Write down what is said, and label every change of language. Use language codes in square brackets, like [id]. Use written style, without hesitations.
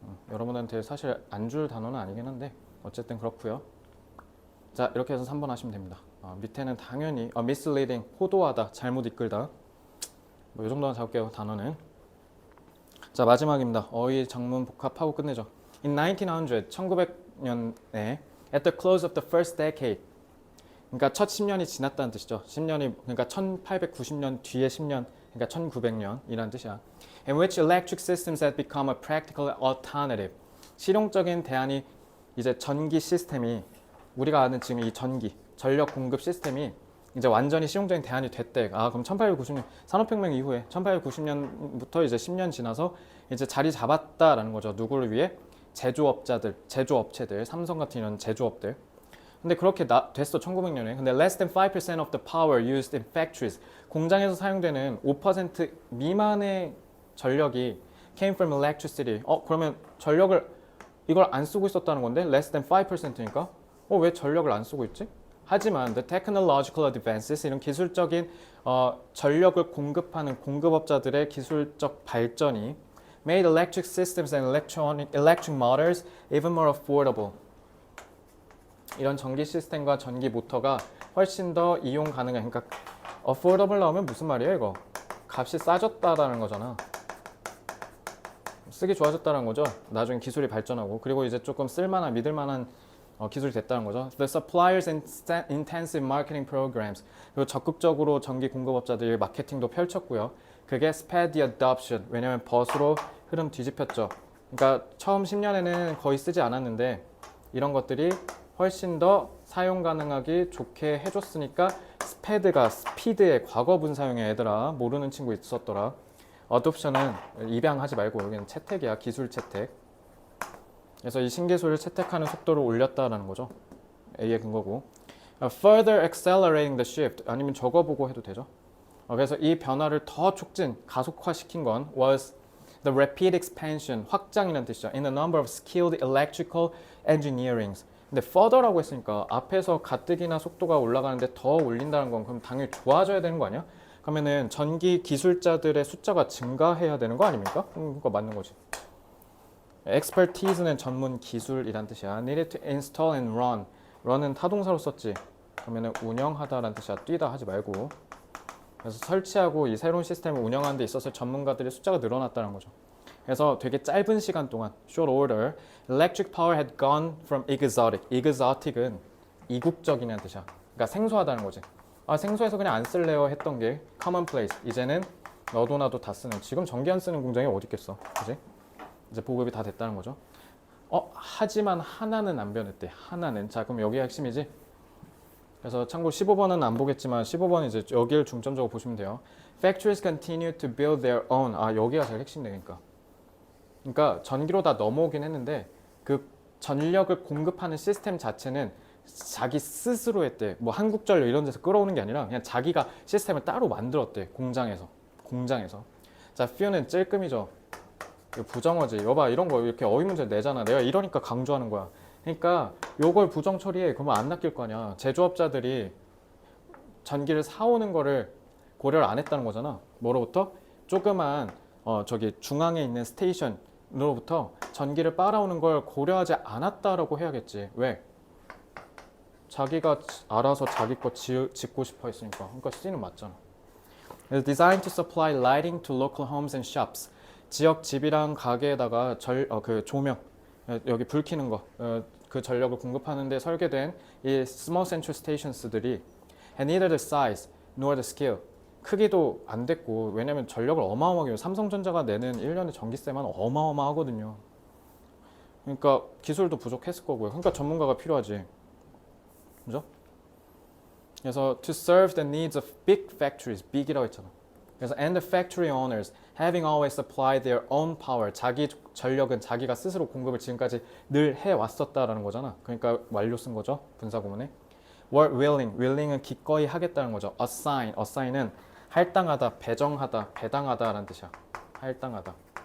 [ko] 여러분한테 사실 안 줄 단어는 아니긴 한데 어쨌든 그렇고요. 자, 이렇게 해서 3번 하시면 됩니다. 밑에는 당연히 misleading, 호도하다, 잘못 이끌다. 뭐 이 정도만 잡을게요. 단어는. 자, 마지막입니다. 어휘 장문 복합하고 끝내죠. [en] In 1900, [ko] 1900년에 [en] at the close of the first decade, [ko] 그러니까 첫 10년이 지났다는 뜻이죠. [en] 10년이 그러니까 1890년 뒤에 10년, 그러니까 1900년이라는 뜻이야. In which electric systems had become a practical alternative. [ko] 실용적인 대안이 이제 전기 시스템이 우리가 아는 지금 이 전력 공급 시스템이 이제 완전히 실용적인 대안이 됐대. 그럼 1890년 산업혁명 이후에 1890년부터 이제 10년 지나서 이제 자리 잡았다라는 거죠. 누구를 위해? 제조업자들, 제조업체들, 삼성 같은 이런 제조업들. 근데 그렇게 됐어 1900년에. 근데 [en] less than 5% of the power used in factories, [ko] 공장에서 사용되는 5% 미만의 전력이 [en] came from electricity. [ko] 그러면 전력을 이걸 안 쓰고 있었다는 건데 less than 5%니까 왜 전력을 안 쓰고 있지? 하지만 [en] the technological advances, [ko] 이런 기술적인 전력을 공급하는 공급업자들의 기술적 발전이 [en] made electric systems and electric motors even more affordable. [ko] 이런 전기 시스템과 전기 모터가 훨씬 더 이용 가능한, 그러니까 affordable 나오면 무슨 말이에요 이거? 값이 싸졌다라는 거잖아. 쓰기 좋아졌다는 거죠. 나중에 기술이 발전하고 그리고 이제 조금 쓸만한 믿을만한 기술이 됐다는 거죠. [en] The suppliers intensive marketing programs, [ko] 그리고 적극적으로 전기 공급업자들이 마케팅도 펼쳤고요. 그게 [en] sped the adoption, [ko] 왜냐면 벗으로 흐름 뒤집혔죠. 그러니까 처음 10년에는 거의 쓰지 않았는데 이런 것들이 훨씬 더 사용 가능하기 좋게 해줬으니까 스페드가 스피드의 과거분 사용해. 얘들아 모르는 친구 있었더라. 어둡션은 입양하지 말고 여기는 채택이야. 기술 채택. 그래서 이 신기술을 채택하는 속도를 올렸다라는 거죠. A의 근거고. [en] Further accelerating the shift, [ko] 아니면 저거 보고 해도 되죠. 그래서 이 변화를 더 촉진, 가속화시킨 건 [en] was the rapid expansion, [ko] 확장이라는 뜻이죠. [en] In the number of skilled electrical engineerings. [ko] 근데 further라고 했으니까 앞에서 가뜩이나 속도가 올라가는데 더 올린다는 건 그럼 당연히 좋아져야 되는 거 아니야? 그러면은 전기 기술자들의 숫자가 증가해야 되는 거 아닙니까? 그거 맞는 거지. expertise는 전문 기술이란 뜻이야. [en] needed to install and run. [ko] run은 타동사로 썼지. 그러면은 운영하다라는 뜻이야. 뛰다 하지 말고. 그래서 설치하고 이 새로운 시스템을 운영하는 데 있어서 전문가들의 숫자가 늘어났다는 거죠. 그래서 되게 짧은 시간 동안 [en] short order electric power had gone from exotic. [ko] exotic은 이국적이라는 뜻이야. 그러니까 생소하다는 거지. 아, 생소해서 그냥 안 쓸래요 했던 게 commonplace. 이제는 너도 나도 다 쓰는. 지금 전기 안 쓰는 공장이 어디 있겠어. 그지? 이제 보급이 다 됐다는 거죠. 하지만 하나는 안 변했대. 하나는. 자, 그럼 여기가 핵심이지. 그래서 참고로 15번은 안 보겠지만 15번은 이제 여기를 중점적으로 보시면 돼요. [en] Factories continue to build their own. [ko] 아, 여기가 제일 핵심이니까. 그러니까 전기로 다 넘어오긴 했는데 그 전력을 공급하는 시스템 자체는 자기 스스로 했대. 뭐 한국전력 이런 데서 끌어오는 게 아니라 그냥 자기가 시스템을 따로 만들었대. 공장에서. 자, few는 찔끔이죠. 이거 부정어지. 여봐, 이런 거 이렇게 어휘 문제 내잖아. 내가 이러니까 강조하는 거야. 그러니까 요걸 부정 처리해. 그러면 안 낚일 거 아니야. 제조업자들이 전기를 사오는 거를 고려를 안 했다는 거잖아. 뭐로부터? 조그만 저기 중앙에 있는 스테이션으로부터 전기를 빨아오는 걸 고려하지 않았다라고 해야겠지. 왜? 자기가 알아서 자기 거 짓고 싶어 했으니까. 그러니까 C는 맞잖아. [en] Designed to supply lighting to local homes and shops. [ko] 지역 집이랑 가게에다가 그 조명, 여기 불 켜는 거, 그 전력을 공급하는 데 설계된 이 [en] small central stations [ko] 들이 [en] had neither the size nor the scale. [ko] 크기도 안 됐고, 왜냐면 전력을 어마어마하게, 삼성전자가 내는 1년의 전기세만 어마어마하거든요. 그러니까 기술도 부족했을 거고요. 그러니까 전문가가 필요하지. 그죠? 그래서 [en] to serve the needs of big factories, [ko] big이라고 했잖아. [en] 그래서 and the factory owners having always supplied their own power, [ko] 자기 전력은 자기가 스스로 공급을 지금까지 늘 해왔었다라는 거잖아. 그러니까 완료 쓴 거죠. 분사구문에. [en] were willing [ko] 은 기꺼이 하겠다는 거죠. assign은 할당하다, 배정하다, 배당하다라는 뜻이야. 할당하다.